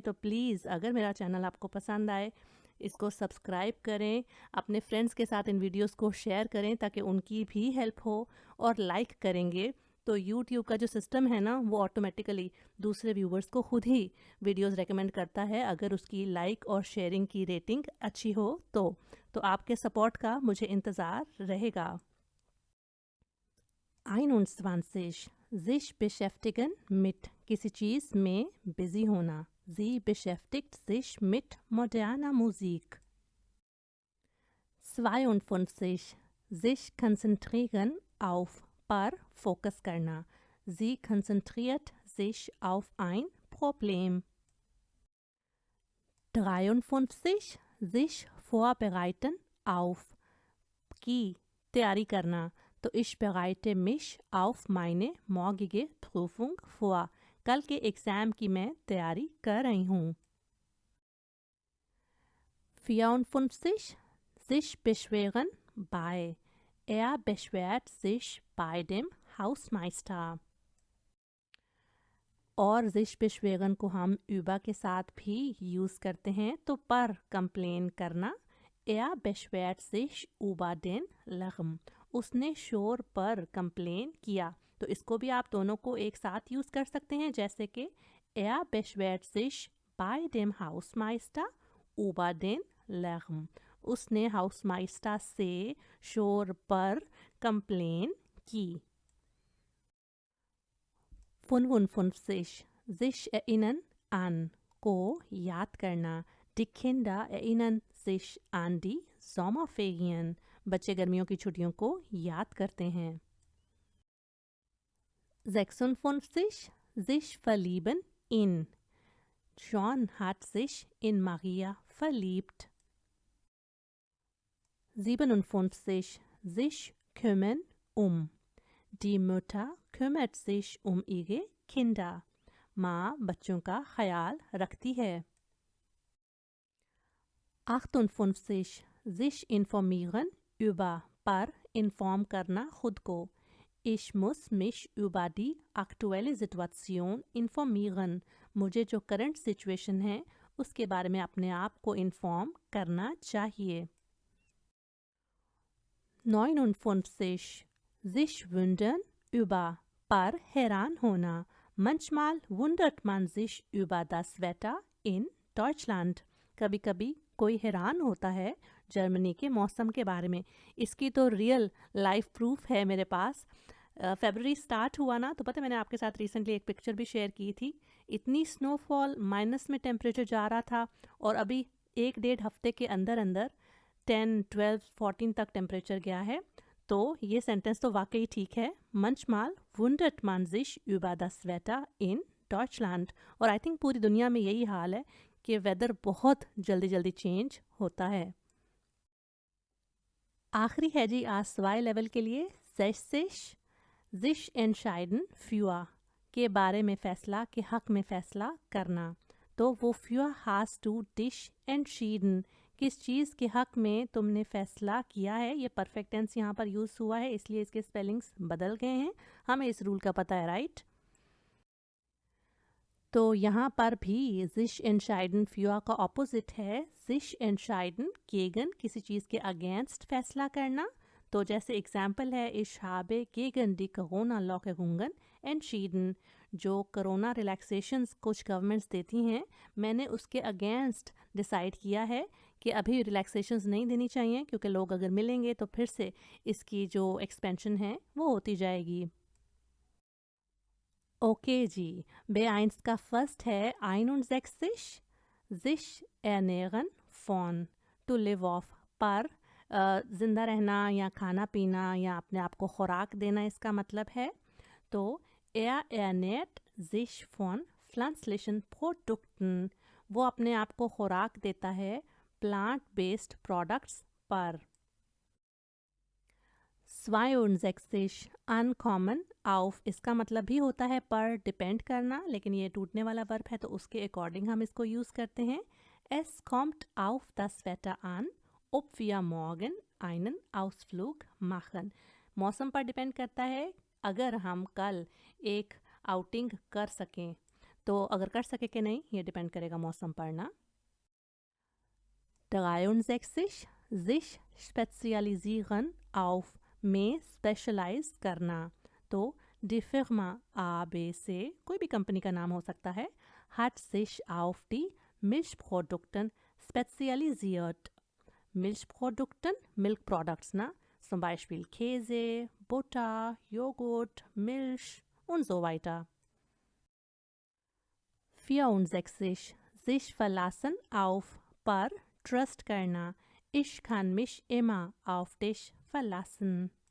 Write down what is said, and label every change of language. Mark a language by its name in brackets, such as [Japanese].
[Hindi] तो प्लीज़ अगर मेरा चैनल आपको पसंद आए इसको सब्सक्राइब करें, अपने फ्रेंड्स के साथ इन वीडियोस को शेयर करें ताकि उनकी भी हेल्प हो, और लाइक करेंगे तो यूट्यूब का जो सिस्टम है ना वो ऑटोमेटिकली दूसरे व्यूवर्स को खुद ही वीडियोस रेकमेंड करता है अगर उसकी लाइक और शेयरिंग की रेटिंग अच्छी हो तो आपके सपोर्ट का मुझे इंतज़ार रहेगा. 21 [German] sich beschäftigen mit, [Hindi] किसी चीज़ में बिजी होना. [German] Sie beschäftigt sich mit moderner Musik. 52 sich konzentrieren auf, [Hindi] पर फोकस करना. [German] Sie konzentriert sich auf ein Problem. 53 sich vorbereiten auf, [Hindi] की तैयारी करना. [German] तो ich bereite mich auf meine morgige Prüfung vor. [Hindi] कल के एग्ज़ाम की मैं तैयारी कर रही हूँ. [German] 54 sich beschweren bei, er beschwert sich bei dem Hausmeister. [Hindi] और [German] sich beschweren [Hindi] को हम über के साथ भी यूज़ करते हैं. तो पर कंप्लेन करना. [German] Er beschwert sich über den Lärm. [Hindi] उसने शोर पर कंप्लेन किया. तो इसको भी आप दोनों को एक साथ यूज़ कर सकते हैं, जैसे कि [German] er beschwert sich bei dem Hausmeister über den Lärm. [Hindi] उसने हाउसमाइस्टर से शोर पर कंप्लेन की. [German] 55 sich erinnern an, [Hindi] को याद करना. [German] Die Kinder erinnern sich an die Sommerferien. [Hindi] बच्चे गर्मियों की छुट्टियों को याद करते हैं. [German] 56 sich verlieben in, John hat sich in Maria verliebt. 57. Sich kümmern Die Mutter kümmert sich ihre Kinder. [Hindi] माँ बच्चों का ख्याल रखती है. 58. [German] Sich informieren über [Hindi] पर inform करना खुद को. [German] Ich muss mich über die aktuelle Situation informieren. [Hindi] मुझे जो करंट सिचुएशन है उसके बारे में अपने आप को इन्फॉर्म करना चाहिए. [German] 59. Sich wundern über [Hindi] पर हैरान होना. [German] Manchmal wundert man sich über das Wetter in Deutschland. [Hindi] कभी कभी कोई हैरान होता है जर्मनी के मौसम के बारे में. इसकी तो रियल लाइफ प्रूफ है मेरे पास. फरवरी स्टार्ट हुआ ना, तो पता है मैंने आपके साथ रिसेंटली एक पिक्चर भी शेयर की थी. इतनी स्नोफॉल, माइनस में टेम्परेचर जा रहा था, और अभी 1-1.5 हफ्ते के अंदर अंदर 10, 12, 14 तक टेम्परेचर गया है. तो ये सेंटेंस तो वाकई ठीक है. [German] Manchmal wundert man sich über das Wetter in Deutschland. [Hindi] और आई थिंक पूरी दुनिया में यही हाल है कि वेदर बहुत जल्दी जल्दी चेंज होता है. आखिरी है जी आज सवाई लेवल के लिए 60. [German] Sich entscheiden für [Hindi] के बारे में फ़ैसला, के हक में फ़ैसला करना. तो वो [German] für hast du dich entschieden, [Hindi] किस चीज़ के हक में तुमने फ़ैसला किया है. ये परफेक्ट टेंस यहाँ पर यूज़ हुआ है, इसलिए इसके स्पेलिंग्स बदल गए हैं. हमें इस रूल का पता है, राइट. तो यहाँ पर भी [German] sich entscheiden für [Hindi] का ऑपोजिट है [German] sich entscheiden gegen, [Hindi] किसी चीज़ के अगेंस्ट फ़ैसला करना. तो जैसे एग्जाम्पल है [German] ich habe gegen die Corona-Lockerungen entschieden. [Hindi] जो कोरोना रिलैक्सेशंस कुछ गवर्नमेंट्स देती हैं, मैंने उसके अगेंस्ट डिसाइड किया है कि अभी रिलैक्सेशंस नहीं देनी चाहिए, क्योंकि लोग अगर मिलेंगे तो फिर से इसकी जो एक्सपेंशन है वो होती जाएगी. ओके जी, B1 का फर्स्ट है 61. [German] sich ernähren von [English] to live off [Hindi] पर ज़िंदा रहना या खाना पीना या अपने आप को खुराक देना इसका मतलब है. तो [German] ernährt sich von pflanzlichen Produkten, [Hindi] वो अपने आप को खुराक देता है प्लांट बेस्ड प्रोडक्ट्स पर. 62. अनकॉमन auf, इसका मतलब भी होता है पर डिपेंड करना, लेकिन ये टूटने वाला वर्ब है तो उसके अकॉर्डिंग हम इसको यूज़ करते हैं. [German] Es kommt auf das Wetter an, ob wir morgen einen Ausflug machen. [Hindi] मौसम पर डिपेंड करता है अगर हम कल एक आउटिंग कर सकें. तो अगर कर सके कि नहीं, ये डिपेंड करेगा मौसम पर ना. 63. [German] sich spezialisieren auf, [Hindi] में स्पेशलाइज करना. [German] तो die Firma ABC, [Hindi] कोई भी कंपनी का नाम हो सकता है, [German] hat sich auf die Milchprodukten spezialisiert. Milchprodukten, [English] Milk Products, [German] na? Zum Beispiel Käse, Butter, Joghurt, Milch und so weiter. 64. sich verlassen auf [Hindi] पर trust करना. [German] Ich kann mich immer auf dich verlassen.